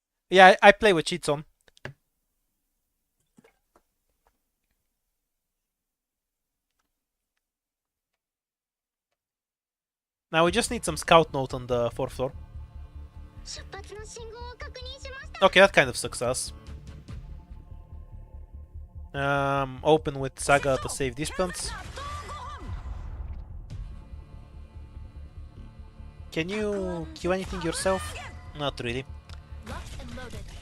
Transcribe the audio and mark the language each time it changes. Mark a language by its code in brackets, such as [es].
[en] Yeah, I play with cheats on. Now we just need some scout note on the 4th floor. [ja] 出発の信号を確認しました。 [en] Okay, that kind of success. Open with Saga to save distance. Can you kill anything yourself? Not really. Locked and loaded.